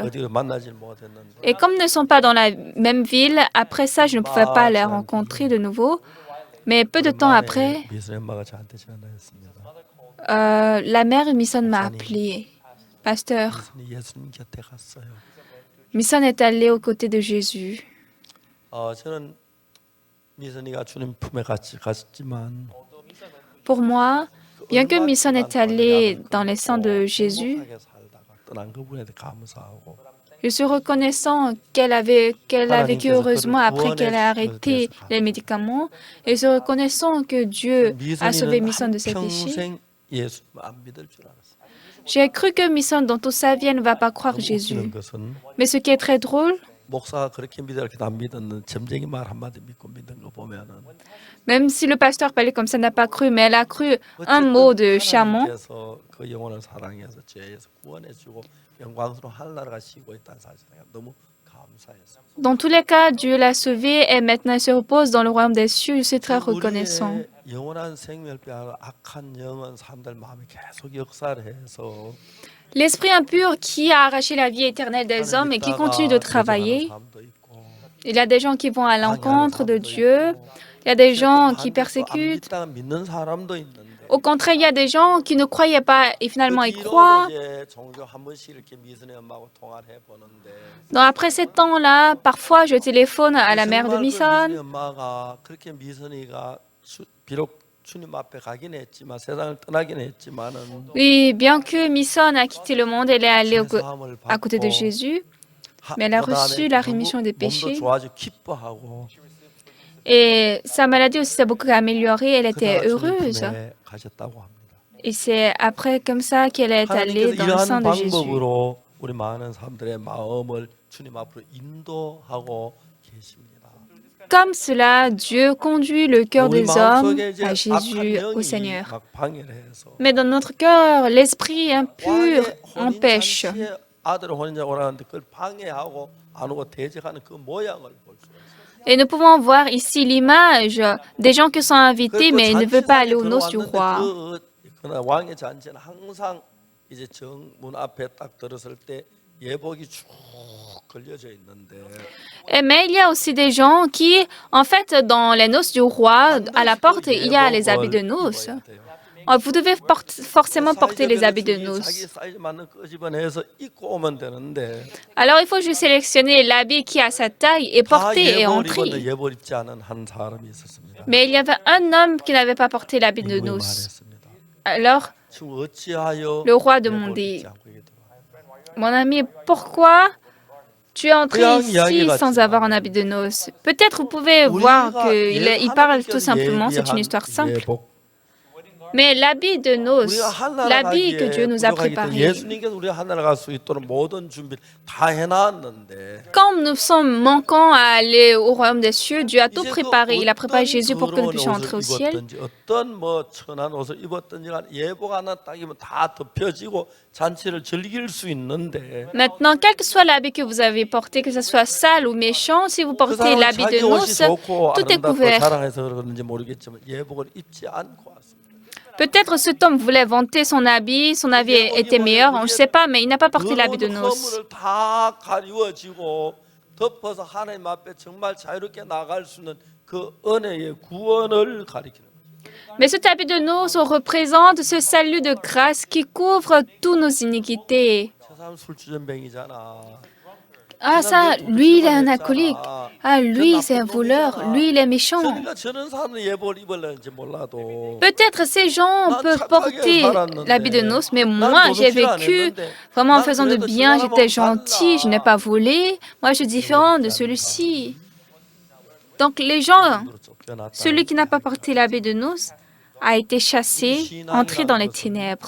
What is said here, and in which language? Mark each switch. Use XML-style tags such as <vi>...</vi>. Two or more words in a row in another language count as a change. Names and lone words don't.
<fr>Et comme ils ne sont pas dans la même ville, après ça, je ne pouvais pas les rencontrer de nouveau. Mais peu de temps après, la mère de Misson m'a appelé. Pasteur, Misson est allé aux côtés de Jésus.</fr> <ko>저는 미선이가 주님 품에 갔지만</ko> <fr>Pour moi, bien que Misson est allé dans les seins de Jésus,</fr> <ko>떠난 그분에 대해 감사하고</ko> <fr>je suis reconnaissant qu'elle a vécu heureusement après qu'elle ait arrêté les médicaments. Et je suis reconnaissant que Dieu a sauvé Misson de ses péchés.</fr> <ko>평생 예수 안 믿을 줄 알았어요.</ko> <fr>J'ai cru que Misson, dans toute sa vie, elle ne va pas croire</fr> <ko>너무</ko> <fr>Jésus.</fr> <ko>웃기는 것은</ko> <fr>Mais ce qui est très drôle,</fr> <ko>목사가 그렇게 믿어 이렇게 안 믿었는 점쟁이 말 한마디 믿고 믿은 거 보면은</ko> <fr>même si le pasteur parlait comme ça, n'a pas cru, mais elle a cru un mot de Chamon.</fr> <ko>하나님께서 그 영혼을 사랑해서 죄에서 구원해주고 영광스러운 하늘나라가 쉬고 있다는 사실에 너무 감사했어요.</ko> <fr>Dans tous les cas, Dieu l'a sauvée et maintenant elle se repose dans le royaume des cieux. Je suis très reconnaissant.</fr> <ko>우리의 영원한 생명을 빼앗아 악한 영은 사람들 마음에 계속 역사를 해서</ko> <fr>L'esprit impur qui a arraché la vie éternelle des hommes et qui continue de travailler, il y a des gens qui vont à l'encontre de Dieu, il y a des gens qui persécutent.</fr> <ko>믿는 사람도 있는데</ko> <fr>Au contraire, il y a des gens qui ne croyaient pas et finalement ils croient.</fr> <ko>종교 한 번씩 이렇게 미선의 엄마하고 통화를 해보는데</ko> <fr>Donc après ces temps-là, parfois je téléphone à la mère de</fr> <ko>미선의</ko> <fr>Misson.</fr> <ko>엄마가 그렇게 미선이가 비록 주님 앞에 가긴 했지만 세상을 떠나긴 했지만은</ko> <fr>Oui, bien que Misson a quitté le monde, elle est allée</fr> <ko>죄사함을</ko> <fr>à côté de</fr> <ko>받고</ko> <fr>Jésus, mais elle a reçu la rémission des</fr> <ko>몸도</ko> <fr>péchés.</fr> <ko>좋아지고 기뻐하고</ko> <fr>Et sa maladie aussi s'est beaucoup améliorée, elle était</fr> <ko>그다가 주님</ko> <fr>heureuse.</fr> <ko>품에 가셨다고 합니다.</ko> <fr>Et c'est après comme ça qu'elle est allée</fr> <ko>하나님께서</ko> <fr>dans le sein</fr> <ko>이러한</ko> <fr>de Jésus.</fr> <ko>방법으로 우리 많은 사람들의 마음을 주님 앞으로 인도하고 계십니다.</ko> <fr>Comme cela, Dieu conduit le cœur</fr> <ko>우리</ko> <fr>des hommes</fr> <ko>마음속에 이제</ko> <fr>à Jésus,</fr> <ko>악한</ko> <fr>au</fr> <ko>영이</ko> <fr>Seigneur.</fr> <ko>막 방해를 해서</ko> <fr>Mais dans notre cœur, l'esprit impur</fr> <ko>왕의</ko> <fr>empêche.</fr> <ko>혼인잔치에 아들 혼인자 오라는데 그걸 방해하고 안 오고 대적하는 그 모양을 볼 수 있어요.</ko> <fr>Et nous pouvons voir ici l'image des gens qui sont invités, mais ils ne veulent pas aller aux noces du roi.</fr> <ko>그러나 왕의 잔치는 항상 이제 정문 앞에 딱 들었을 때 예복이 쭉 걸려져 있는데</ko> <fr>Mais il y a aussi des gens qui, en fait, dans les noces du roi, à la porte, il y a les habits de noces. Vous devez forcément porter les habits de noces.</fr> <ko>자기 사이즈 맞는 끄집어내서 입고 오면 되는데</ko> <fr>Alors il faut juste sélectionner l'habit qui a sa taille et</fr> <ko>다</ko> <fr>porter et</fr> <ko>예복을 입었는데</ko> <fr>entrer.</fr> <ko>예복 입지 않은 한 사람이 있었습니다.</ko> <fr>Mais il y avait un homme qui n'avait pas porté l'habit de</fr> <ko>이후에</ko> <fr>noces.</fr> <ko>말했습니다.</ko> <fr>Alors,</fr> <ko>지금 어찌하여</ko> <fr>le roi</fr> <ko>예복을</ko> <fr>demandait,</fr> <ko>입지 않고 이게 들어와?</ko> <fr>mon ami, pourquoi tu es entré</fr> <ko>그냥</ko> <fr>ici</fr> <ko>이야기</ko> <fr>sans avoir un habit de noces? Peut-être vous pouvez voir qu'il parle tout simplement, c'est une histoire simple. Mais l'habit de noces,</fr> <ko>우리가 하나님</ko> <fr>l'habit que Dieu nous a</fr> <ko>부족하기 때문에</ko> <fr>préparé,</fr> <ko>예수님께서 우리가 하나님 갈 수 있도록 모든 준비를 다 해놨는데</ko> <fr>quand nous sommes manquants à aller au royaume des cieux, Dieu a tout préparé. Il a préparé Jésus pour que nous puissions entrer au ciel.</fr> <ko>어떤 뭐 천한 옷을 입었든지 간 예복 하나 딱이면 다 덮여지고 잔치를 즐길 수 있는데</ko> <fr>Maintenant, quel que soit l'habit que vous avez porté, que ce soit sale ou méchant, si vous</fr> <ko>그</ko> <fr>portez</fr> <ko>사람은</ko> <fr>l'habit</fr> <ko>자기</ko> <fr>de</fr> <ko>옷이</ko> <fr>noces,</fr> <ko>좋고</ko> <fr>tout est</fr> <ko>아름답고</ko> <fr>couvert.</fr> <ko>자랑해서 그러는지 모르겠지만 예복을 입지 않고 왔습니다.</ko> <fr>Peut-être cet homme voulait vanter son habit était meilleur, je ne sais pas, mais il n'a pas porté l'habit de noces.</fr> <ko>허물을 다 가리워지고 덮어서 하나님 앞에 정말 자유롭게 나갈 수 있는 그 은혜의 구원을 가리키는 거예요.</ko> <fr>Mais cet habit de noces représente ce salut de grâce qui couvre toutes nos iniquités.</fr> <ko>저 사람 술주전뱅이잖아.</ko> <fr>Ah ça, lui il est un alcoolique. Ah lui c'est un voleur. Lui il est méchant.</fr> <ko>그러니까 저런 사람은 예복을 입을는지 몰라도</ko> <fr>Peut-être ces gens peuvent porter l'habit de noces, mais moi j'ai vécu vraiment en faisant de bien, j'étais gentil, je n'ai pas volé. Moi je suis différent de celui-ci. Donc les gens, celui qui n'a pas porté l'habit de noces a été chassé, entré dans les ténèbres.</fr>